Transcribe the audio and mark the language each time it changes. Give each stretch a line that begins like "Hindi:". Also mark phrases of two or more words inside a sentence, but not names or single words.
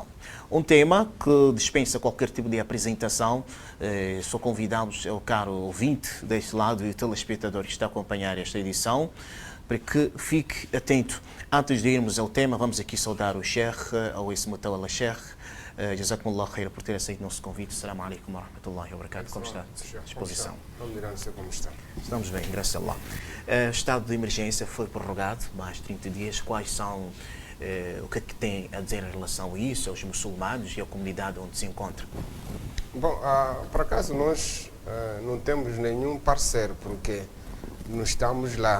Portuguese: Um tema que dispensa qualquer tipo de apresentação. Só convidamos o caro ouvinte deste lado e o telespectador que está a acompanhar esta edição para que fique atento. Antes de irmos ao tema, vamos aqui saudar o Sheikh, Rouesse Moutawallah Sheikh.
Arabic: جزاكم الله خير
Portuguese: por ter aceito o nosso convite.
Arabic: السلام عليكم ورحمة الله وبركاته.
Portuguese: Como está? Disposição. Como está? Estamos bem, graças a Allah. Estado de emergência foi prorrogado mais 30 dias. Quais são, o que é que tem a dizer em relação a isso, aos muçulmanos e à comunidade onde se encontra? Bom, por acaso nós não temos nenhum parceiro, porque não estamos lá.